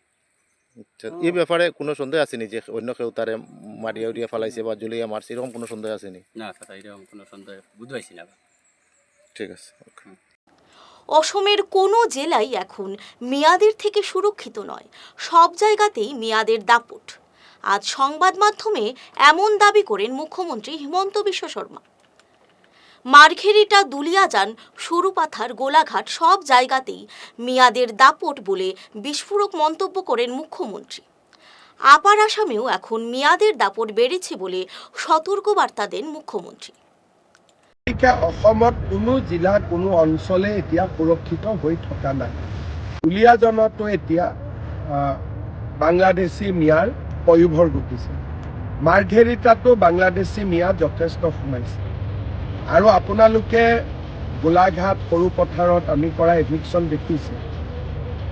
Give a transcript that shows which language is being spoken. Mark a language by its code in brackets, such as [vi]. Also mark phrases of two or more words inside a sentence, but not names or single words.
[bn] এই ব্যাপারে কোনো সন্দেহ আসেনি যে অন্য কেউ তারে মারিয়া উড়িয়া ফেলাইছে বা জুলিয়া মারছে, এরকম কোনো সন্দেহ আসেনি? না স্যার, এরকম কোনো সন্দেহ বুঝাইছি না। ঠিক আছে। অসমের কোনো জেলাই এখন মেয়াদের থেকে সুরক্ষিত নয়, সব জায়গাতেই মেয়াদের দাপট। আজ সংবাদ মাধ্যমে এমন দাবি করেন মুখ্যমন্ত্রী হিমন্ত বিশ্ব শর্মা। মার্ঘেরিটা, দুলিয়াজান, সরুপাথার, গোলাঘাট সব জায়গাতেই মেয়াদের দাপট বলে বিস্ফোরক মন্তব্য করেন মুখ্যমন্ত্রী। আপার আসামেও এখন মেয়াদের দাপট বেড়েছে বলে সতর্কবার্তা দেন মুখ্যমন্ত্রী। [as] অসমত কোনো জিলা, কোনো অঞ্চলে এতিয়া সুৰক্ষিত হৈ থকা নাই। দুলিয়াজানতো এতিয়া বাংলাদেশী মিয়াৰ পয়োভৰ ঘটিছে। মাৰ্ঘেৰিটাতো বাংলাদেশী মিয়া যথেষ্ট সোমাইছে। আৰু আপোনালোকে গোলাঘাট সৰু পথাৰত আমি কৰা এভিকশ্যন দেখিছে।